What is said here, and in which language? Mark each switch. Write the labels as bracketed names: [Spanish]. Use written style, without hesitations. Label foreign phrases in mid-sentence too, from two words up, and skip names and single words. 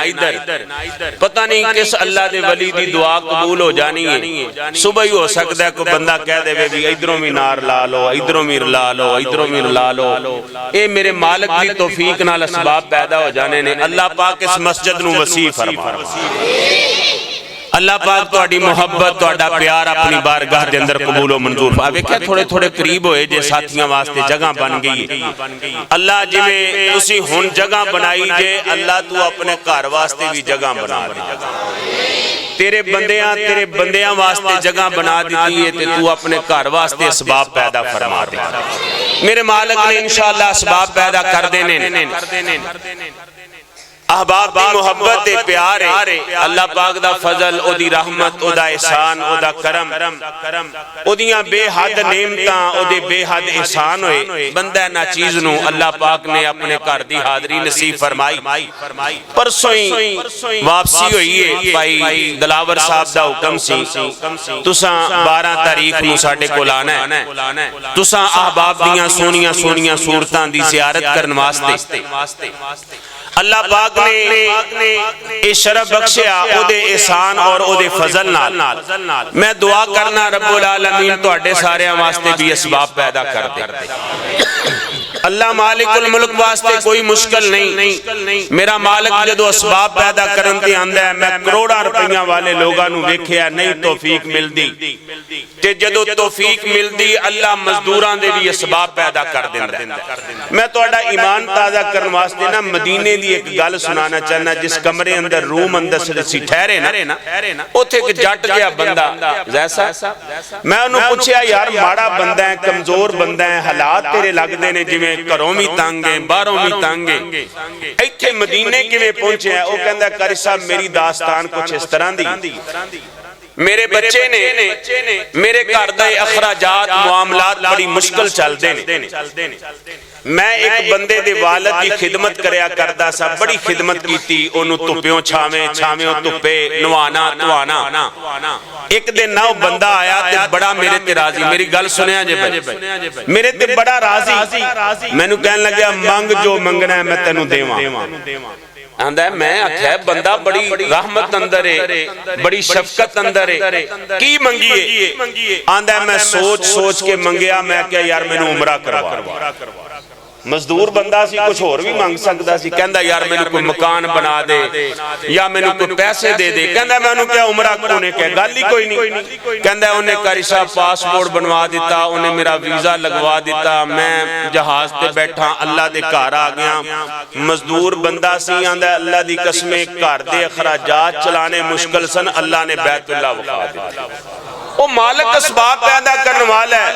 [Punjabi] ادھر پتہ نہیں کس اللہ دے ولی دی دعا قبول ہو جانی ہے صبح ہی ہو سکتا ہے کوئی بندہ کہہ دے بھی ادھروں بھی نار لا لو ادھروں بھی لا لو ادھروں بھی لا لو اے میرے مالک دی توفیق نال اسباب پیدا ہو جانے نے اللہ پاک اس مسجد نو وسیع فرما اللہ پاک تواڈی محبت تواڈا پیار اپنی بارگاہ دے اندر قبول و منظور فرمائے کہ تھوڑے قریب ہوئے جے ساتھیاں واسطے جگہ بن گئی اللہ جویں تسی ہن جگہ بنائی جے اللہ تو اپنے گھر واسطے بھی جگہ بنا دے تیرے بندیاں واسطے جگہ بنا دیتی ہے تے تو اپنے گھر واسطے اسباب پیدا فرما دے میرے مالک نے انشاءاللہ اسباب پیدا کر دینے احباب دی محبت دے پیار ہے اللہ پاک دا فضل او دی رحمت او دا احسان او دا کرم او دیاں بے حد نعمتاں او دے بے حد احسان ہوئے بندہ نا چیز نو اللہ پاک نے اپنے گھر دی حاضری نصیب فرمائی پرسوں ہی واپسی ہوئی ہے بھائی دلاور صاحب دا حکم سی تساں 12 تاریخ نو ساڈے کول آنا ہے تساں احباب دیاں سونیاں صورتاں دی زیارت کرن واسطے اللہ پاک نے اے شرف بخشیا او دے احسان اور او دے فضل نال میں دعا کرنا رب العالمین تواڈے سارے واسطے بھی اسباب پیدا کر دے اللہ مالک الملک واسطے کوئی مشکل نہیں میرا مالک جدو اسباب پیدا کرن تے آندا ہے میں کروڑاں روپیاں والے لوگاں نو ویکھیا نہیں توفیق ملدی تے جدو توفیق ملدی اللہ مزدوراں دے بھی اسباب پیدا کر دیندا میں تہاڈا ایمان تازہ کرن واسطے نا مدینے دی ایک گل سنانا چاہنا جس کمرے اندر روم اندر سی ٹھہرے نا اوتھے ایک جٹ جہا بندہ جیسا میں انہوں پوچھیا یار ماڑا بندہ ہے کمزور بندہ ہے حالات تیرے لگ دے نے جویں گھروں بھی تنگ ہے باہروں بھی تنگ ہے ایتھے مدینے کیویں پہنچے ہیں وہ کہندا قاری صاحب میری داستان کچھ اس طرح دی میرے بچے نے میرے گھر دے اخراجات معاملات بڑی مشکل چلدے نے میں ایک بندے دے والد دی خدمت کریا کردا سا بڑی خدمت کیتی اونوں دھوپیوں چھاویں چھاویں دھوپے نوانا دھوانا ایک دن نہ بندہ آیا تے بڑا میرے تے راضی میری گل سنیا جے بھائی میرے تے بڑا راضی مینوں کہن لگا منگ جو منگنا ہے میں تینوں دیواں آندہ ہے میں آکھیا بندہ بڑی رحمت اندر ہے بڑی شفقت اندر ہے کی منگیے آندہ ہے میں سوچ کے منگیا میں کیا یار میں نے عمرہ کروا مزدور بندہ سی کچھ اور بھی مانگ سکتا سی کہندا یار میں نے کوئی مکان بنا دے یا میں نے کوئی پیسے دے دے کہندا میں نے کیا عمرہ کونے کہ گل ہی کوئی نہیں کہندا انہیں قاری صاحب پاسپورٹ بنوا دیتا انہیں میرا ویزا لگوا دیتا میں جہاز تے بیٹھا اللہ دے گھر آ گیا مزدور بندہ سی آندا اللہ دی قسمیں گھر دے اخراجات چلانے مشکل سن اللہ نے بیت اللہ وقا دیتا وہ مالک اسباب پیدا کرنے والا